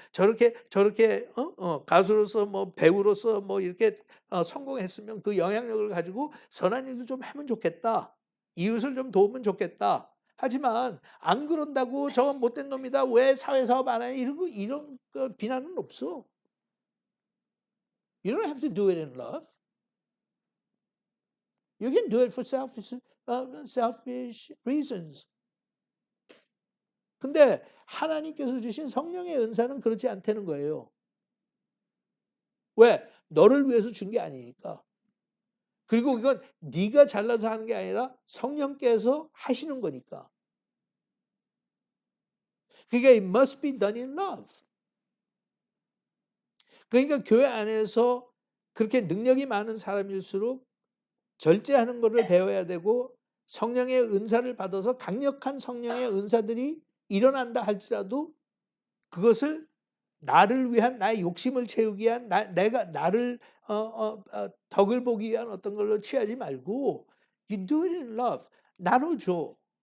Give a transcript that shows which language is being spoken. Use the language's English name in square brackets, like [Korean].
[Korean] 저렇게 가수로서 뭐 배우로서 뭐 이렇게 성공했으면 그 영향력을 가지고 선한 일도 좀 하면 좋겠다. 이웃을 좀 도우면 좋겠다. 하지만 안 그런다고 저건 못된 놈이다. 왜 사회사업 안 해? 이런 거 비난은 없어. [English] You don't have to do it in love. You can do it for selfish reasons. [Korean] 근데 하나님께서 주신 성령의 은사는 그렇지 않다는 거예요. 왜? 너를 위해서 준 게 아니니까. 그리고 이건 네가 잘나서 하는 게 아니라 성령께서 하시는 거니까. 그러니까 [English] it must be done in love. [Korean] 그러니까 교회 안에서 그렇게 능력이 많은 사람일수록 절제하는 것을 배워야 되고 성령의 은사를 받아서 강력한 성령의 은사들이 일어난다 할지라도 그것을 나를 위한 나의 욕심을 채우기 위한 내가 나를 덕을 보기 위한 어떤 걸로 취하지 말고 [English] you do it in love. [Korean] 나눠줘.